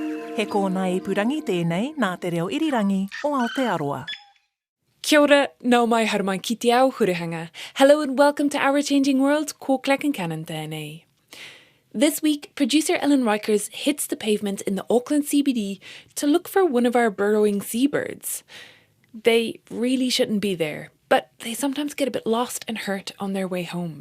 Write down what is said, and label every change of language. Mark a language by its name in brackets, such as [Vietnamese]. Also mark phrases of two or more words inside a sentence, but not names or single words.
[Māori] He kōna ipurangi tēnei nā te reo irirangi o Aotearoa. Kia ora, nau mai haramai ki te ao hurihanga. [English] Hello and welcome to Our Changing World, [Māori] ko Clack and Cannon tēnei. [English] This week, producer Ellen Rikers hits the pavement in the Auckland CBD to look for one of our burrowing seabirds. They really shouldn't be there, but they sometimes get a bit lost and hurt on their way home.